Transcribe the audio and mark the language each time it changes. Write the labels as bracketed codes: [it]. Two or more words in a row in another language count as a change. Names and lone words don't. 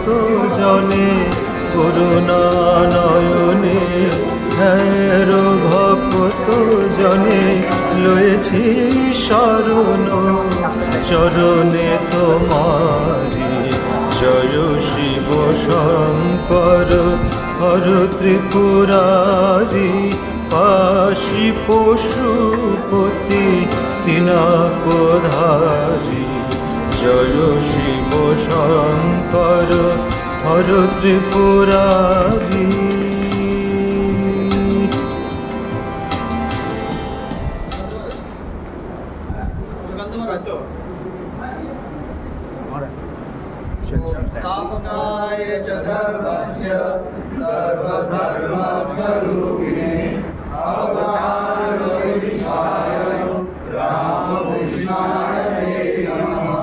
[bn] জনে করুণা নয়নে হ্যার ভক্ত জনে লয়েছি শরণ চরণে তোমারি জয় শিব শঙ্কর হর ত্রিপুরারি পাশি পশুপতি পিনাকধারী জয় শিব শঙ্কর হর ত্রিপুরারি। [sa] स्थापनाय च धर्मस्य सर्वधर्मस्वरूपिणे अवतारवरिष्ठाय रामकृष्णाय ते नमः।